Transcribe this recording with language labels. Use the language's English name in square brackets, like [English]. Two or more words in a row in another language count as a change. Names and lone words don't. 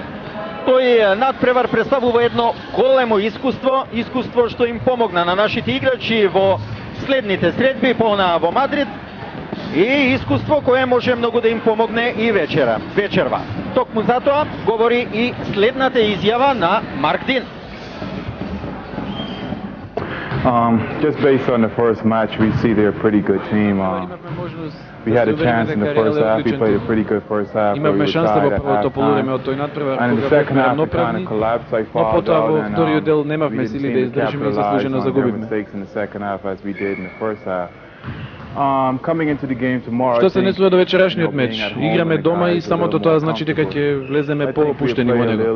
[Macedonian] Тој надпревар представува едно големо искуство што им помогна на нашите играчи во следните средби, во Мадрид, и искуство кое може многу да им помогне и вечерва. Токму затоа говори и следната изјава на Марк Дин. [English] Just based on the first match, we see they're a pretty good team. We had a chance in the first half. We played a pretty good first half. [Macedonian] Имавме шанса во првото полувреме од тој надпревар, кога бевме равноправни, но потоа во вториот дел немавме сили да издржиме и заслужено загубивме. Што се несува до вечерашниот меч, играме дома и самото тоа значи дека ќе влеземе по-опуштени во него.